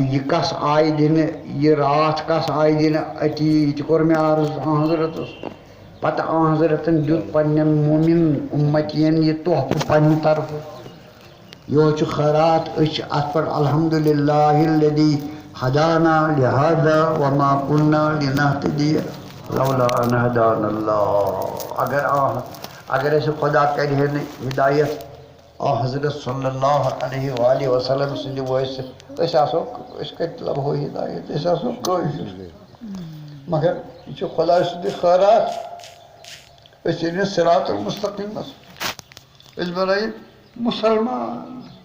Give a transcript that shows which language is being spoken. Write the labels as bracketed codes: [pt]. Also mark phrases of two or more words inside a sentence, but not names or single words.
[ks] یہِ کس آیہِ دِنہٕ یہِ راتھ کس آیہِ دِنہٕ أتی یہِ تہِ کوٚر مےٚ عرض حضرتس پتہٕ حضرتن دیُت پننٮ۪ن مومِن اُمتین یہِ تحفہٕ پننہِ طرفہٕ یِہوے چھُ خٲرات أسۍ چھِ اتھ پٮ۪ٹھ الحمدُاللہ [ar] الذی ہدانا لہذا وما كنا لنہتدی لولا ان ہدانا اللہ [ks] اگر اَسہِ خۄدا کرِ ہے نہٕ ہدایت حضرت [ar] صلی اللہ علیہ وآلہ وسلم [ks] سٕنٛدِ وٲسِتھ أسۍ کتہِ لبہو ہدایت أسۍ آسو کٲفِر مگر یہِ چھُ خۄداے سُنٛدٕے خٲرات أسۍ ییٚلہِ [ar] صراط المستقیٖمس [ks] أسۍ بنٲیِن مُسلمان